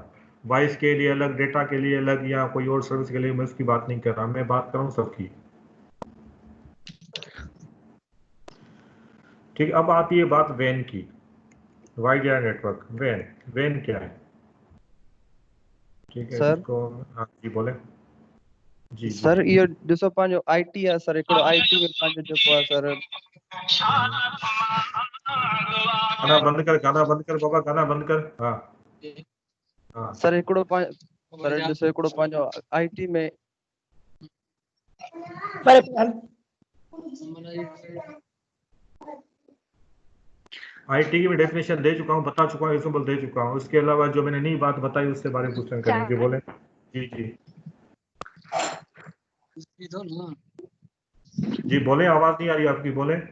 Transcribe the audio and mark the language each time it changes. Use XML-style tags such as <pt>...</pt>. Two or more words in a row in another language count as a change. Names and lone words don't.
<hi>वॉइस के लिए अलग, डेटा के लिए अलग, या कोई और सर्विस के लिए मैं उसकी बात नहीं कर रहा, मैं बात कर रहा हूँ सबकी। ठीक, अब आती है बात वैन की। वाइड एरिया नेटवर्क, वैन। वैन क्या है? ठीक है, सर इसको हाँ जी बोले। जी जी</hi> <sd>सर इहो ॾिसो पंहिंजो आईटी आहे सर, हिकिड़ो आईटी में पंहिंजो जेको आहे सर।</sd> <hi>गाना बंद कर बाबा, गाना बंद कर। हाँ हाँ।</hi> <sd>सर हिकिड़ो सर ॾिसो हिकिड़ो पंहिंजो आईटी में</sd> <hi>आईटी की मैं डेफिनेशन दे चुका हूँ, बता चुका हूँ, एग्जाम्पल दे चुका हूँ। उसके अलावा जो मैंने नई बात बताई उसके बारे में क्वेश्चन करेंगे, बोले। जी जी जी बोले, आवाज नहीं आ रही आपकी, बोले।</hi>